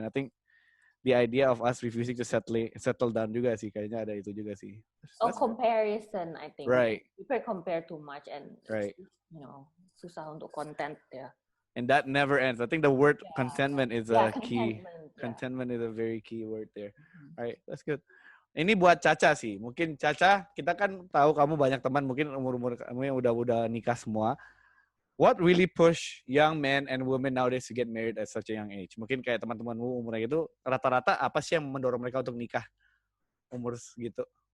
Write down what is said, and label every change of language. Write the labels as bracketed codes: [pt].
[en] And I think the idea of us refusing to settle down [id] juga sih, kayaknya ada itu juga sih. [en] Oh, comparison, I think. Right. People compare too much, and right. [id] Susah untuk content ya. [en] And that never ends. I think the word contentment is a key. Contentment is a very key word there. Alright, that's good. [id] Ini buat Caca sih. Mungkin Caca, kita kan tahu kamu banyak teman, mungkin umur-umur kamu yang udah nikah semua. [en] What really push young men and women nowadays to get married at such a young age? [id] Mungkin kayak teman-temanmu umurnya gitu, rata-rata apa sih yang mendorong mereka untuk nikah umur segitu?